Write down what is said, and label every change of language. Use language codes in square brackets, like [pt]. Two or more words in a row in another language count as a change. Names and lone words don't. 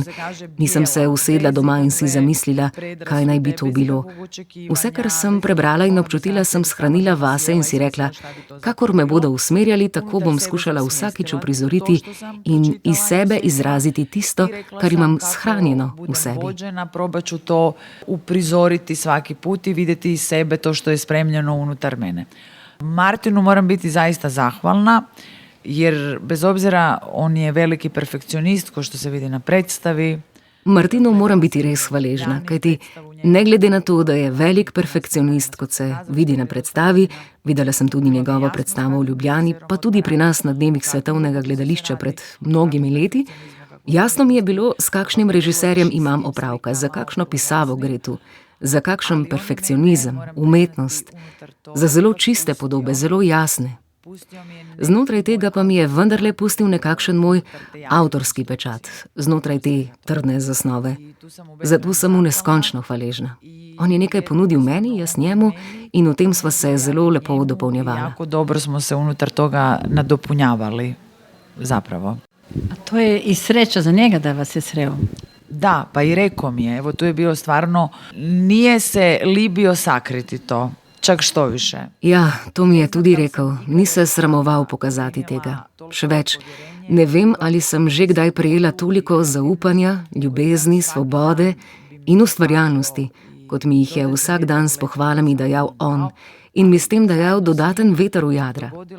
[sl] Nisem se usedla doma in si zamislila, kaj naj bi to bilo. Vse, kar sem prebrala in občutila, sem shranila vase in si rekla, kakor me bodo usmerjali, tako bom skušala vsakič uprizoriti in iz sebe izraziti tisto, kar imam shranjeno v sebi. [hr] Probat ću to uprizoriti svaki put i vidjeti iz sebe to što je spremljeno unutar mene. Martinu moram biti zaista zahvalna, jer bez obzira on je veliki perfekcionist, ko što se vidi na predstavi. [sl] Martinu moram biti res hvaležna, kajti ne glede na to, da je velik perfekcionist, kot se vidi na predstavi, videla sem tudi njegovo predstavo v Ljubljani, pa tudi pri nas na dnevih svetovnega gledališča pred mnogimi leti, jasno mi je bilo, s kakšnim režiserjem imam opravka, za kakšno pisavo gre tu, za kakšen perfekcionizem, umetnost, za zelo čiste podobe, zelo jasne. Znotraj tega pa mi je vendarle pustil nekakšen moj avtorski pečat, znotraj te trdne zasnove. Zato sem mu neskončno hvaležna. On je nekaj ponudil meni, jaz njemu, in v tem sva se zelo lepo dopolnjevala. [hr] Jako dobro smo se unutar toga nadopunjavali, zapravo. A to je i sreća za njega da vas je sreo. Da, pa i rekao mi je, evo tu je bilo stvarno, nije se libio sakriti to. Čak što više. [sl] Ja, to mi je tudi rekel. Ni se sramoval pokazati tega. Še več, ne vem, ali sem že kdaj prejela toliko zaupanja, ljubezni, svobode in ustvarjalnosti, kot mi jih je vsak dan s pohvalami dajal on in mi s tem dajal dodaten veter v jadra.